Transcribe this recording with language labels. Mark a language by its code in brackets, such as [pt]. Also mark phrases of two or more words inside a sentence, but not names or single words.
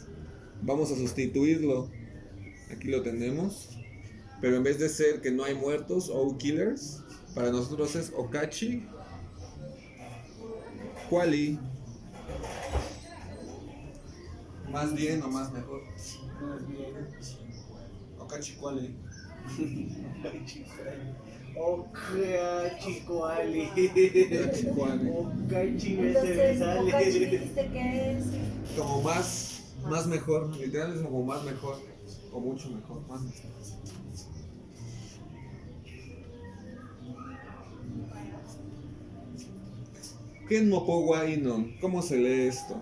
[es] Vamos a sustituirlo. Aquí lo tenemos. Pero en vez de ser que no hay muertos o killers, para nosotros es [nah] Okachi Kuali. [es] Más bien o más mejor. [nah] Okachi Kuali. Ok, chico Ali. Chicuane. Ok, chico, [es] Entonces, Ocachi dijiste que es. Como más mejor, literal es como más mejor, o mucho mejor, más mejor. [nah] Ken Mopowa Inon, [es] ¿cómo se lee esto?